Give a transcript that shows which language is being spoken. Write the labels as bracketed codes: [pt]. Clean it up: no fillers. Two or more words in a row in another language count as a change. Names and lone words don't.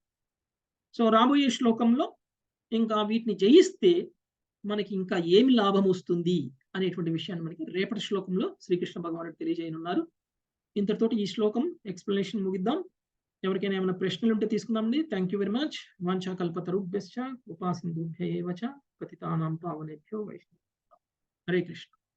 [te] సో రాబోయే శ్లోకంలో ఇంకా వీటిని జయిస్తే మనకి ఇంకా ఏమి లాభం వస్తుంది అనేటువంటి విషయాన్ని మనకి రేపటి శ్లోకంలో శ్రీకృష్ణ భగవానుడు తెలియజేయనున్నారు. ఇంతటితోటి ఈ శ్లోకం ఎక్స్ప్లెనేషన్ ముగిద్దాం. ఎవరికైనా ఏమైనా ప్రశ్నలు ఉంటే తీసుకుందామండి. [en] Thank you very much. [sa] వాంఛా కల్పతరుభ్యశ్చ కృపా సింధుభ్యైవ చ పతితానాం పావనేభ్యో వైష్ణవేభ్యో. [te] హరే కృష్ణ.